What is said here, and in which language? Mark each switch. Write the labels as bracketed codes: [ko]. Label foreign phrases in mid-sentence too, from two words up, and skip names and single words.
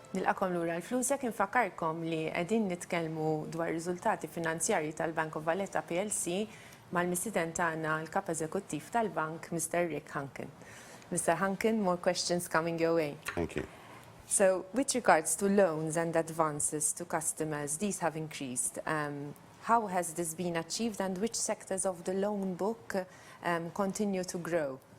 [mt] Nilqakom lura l-Flusek, infakarkom li qegħdin nitkellmu dwar riżultati finanzjarji tal-Bank of Valletta PLC mal-missiden tagħna l-kap eżekuttiv tal-bank, Mr. Hunkin. Mr. [en] Hunkin, more questions coming your way. Thank you. So, with regards to loans and advances to customers, these have increased. How has this been achieved, and which sectors of the loan book continue to grow?